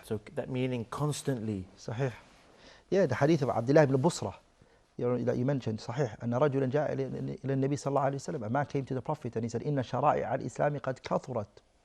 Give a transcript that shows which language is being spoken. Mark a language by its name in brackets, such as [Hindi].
[English] So that meaning constantly. Sahih. Yeah, the hadith of Abdul ibn Busra that you mentioned, Sahih. [Arabic] أن رجلا جاء إلى النبي صلى الله عليه وسلم. [English] A man came to the Prophet and he said, [Arabic] إن شرائع الإسلام قد كثرت.